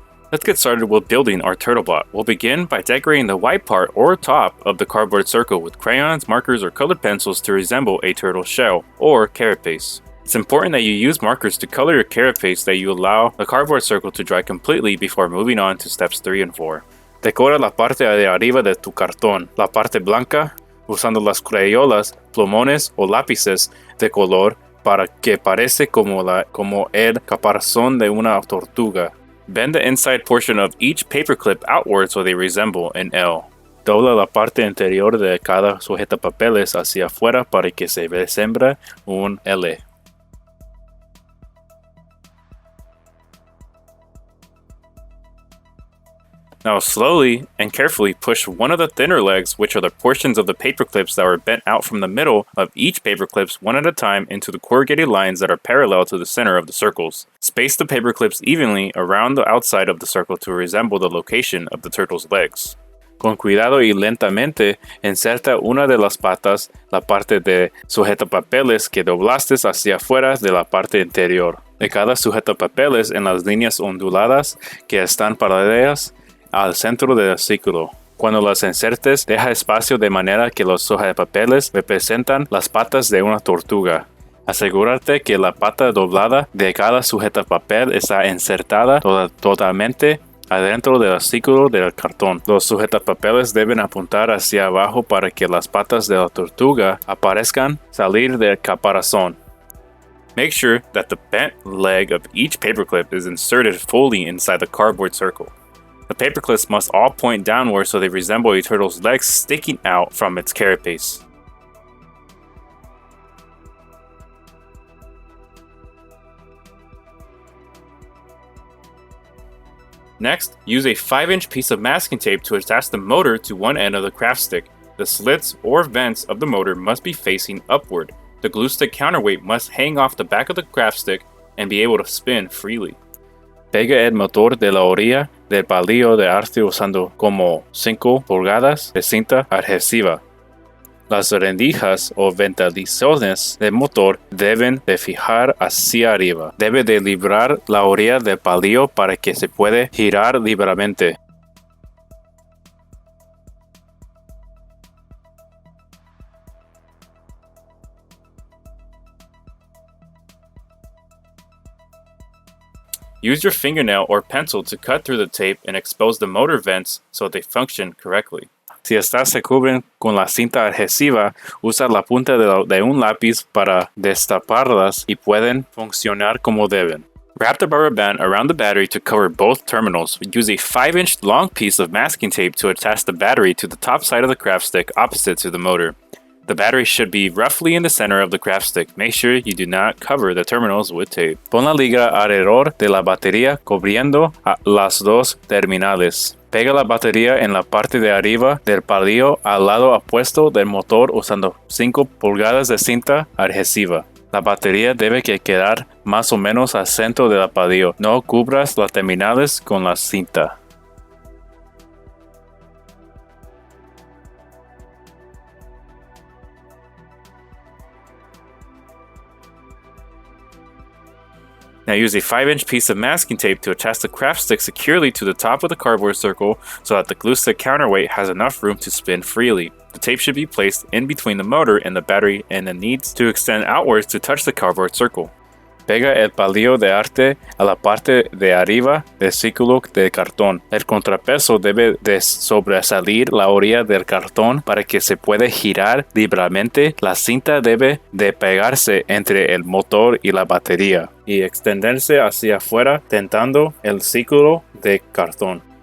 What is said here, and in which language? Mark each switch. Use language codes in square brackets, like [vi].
[en] Let's get started with building our turtlebot. We'll begin by decorating the white part or top of the cardboard circle with crayons, markers, or colored pencils to resemble a turtle shell or carapace. It's important that you use markers to color your carapace, that you allow the cardboard circle to dry completely before moving on to steps 3 and 4. [es] Decora la parte de arriba de tu cartón, la parte blanca, usando las crayolas, plumones o lápices de color para que parezca como el caparazón de una tortuga. [en] Bend the inside portion of each paperclip outward so they resemble an L. [es] Dobla la parte interior de cada sujetapapeles hacia afuera para que se resemble un L. [en] Now slowly and carefully push one of the thinner legs, which are the portions of the paper clips that were bent out from the middle of each paper clips one at a time, into the corrugated lines that are parallel to the center of the circles. Space the paper clips evenly around the outside of the circle to resemble the location of the turtle's legs. [es] Con cuidado y lentamente inserta una de las patas, la parte de sujetapapeles que doblaste hacia afuera de la parte interior de cada sujetapapeles en las líneas onduladas que están paralelas al centro del círculo. Cuando las insertes, deja espacio de manera que los sujetapapeles representan las patas de una tortuga. Asegúrate que la pata doblada de cada sujetapapel está insertada totalmente adentro del círculo del cartón. Los sujetapapeles deben apuntar hacia abajo para que las patas de la tortuga aparezcan salir del caparazón. [en] Make sure that the bent leg of each paperclip is inserted fully inside the cardboard circle. The paperclips must all point downward so they resemble a turtle's legs sticking out from its carapace. Next, use a 5-inch piece of masking tape to attach the motor to one end of the craft stick. The slits or vents of the motor must be facing upward. The glue stick counterweight must hang off the back of the craft stick and be able to spin freely. [es] Pega el motor de la orilla del palillo de arte usando como 5 pulgadas de cinta adhesiva. Las rendijas o ventilaciones del motor deben de fijar hacia arriba. Debe de librar la orilla del palillo para que se pueda girar libremente. [en] Use your fingernail or pencil to cut through the tape and expose the motor vents so they function correctly. [es] Si estas se cubren con la cinta adhesiva, usa la punta de un lápiz para destaparlas y pueden funcionar como deben. [en] Wrap the rubber band around the battery to cover both terminals. Use a 5-inch long piece of masking tape to attach the battery to the top side of the craft stick opposite to the motor. The battery should be roughly in the center of the craft stick. Make sure you do not cover the terminals with tape. [es] Pon la liga alrededor de la batería cubriendo las dos terminales. Pega la batería en la parte de arriba del palillo al lado opuesto del motor usando 5 pulgadas de cinta adhesiva. La batería debe quedar más o menos al centro del palillo. No cubras las terminales con la cinta. [en] Now use a 5-inch piece of masking tape to attach the craft stick securely to the top of the cardboard circle so that the glue stick counterweight has enough room to spin freely. The tape should be placed in between the motor and the battery and then needs to extend outwards to touch the cardboard circle. [es] Pega el palillo de arte a la parte de arriba del círculo de cartón. El contrapeso debe de sobresalir la orilla del cartón para que se pueda girar libremente. La cinta debe de pegarse entre el motor y la batería y extenderse hacia afuera tentando el círculo de cartón.